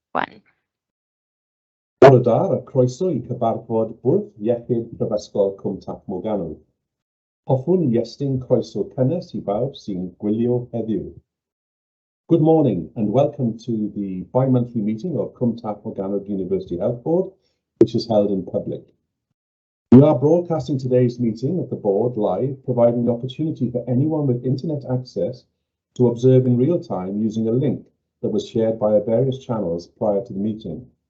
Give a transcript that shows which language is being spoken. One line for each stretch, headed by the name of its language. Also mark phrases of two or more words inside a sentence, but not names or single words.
Welsh: 1. Bore da a croeso I cyfarfod bwrdd iechyd Prifysgol Cwm Tap Morgannwg. Hoffwn I estyn croeso cynnes I bawb sy'n gwylio heddiw.
English: Good morning and welcome to the bi-monthly meeting of Cwm Tap Morgannwg University Health Board, which is held in public. We are broadcasting today's meeting of the board live, providing the opportunity for anyone with internet access to observe in real time using a link that was shared via various channels prior to the meeting.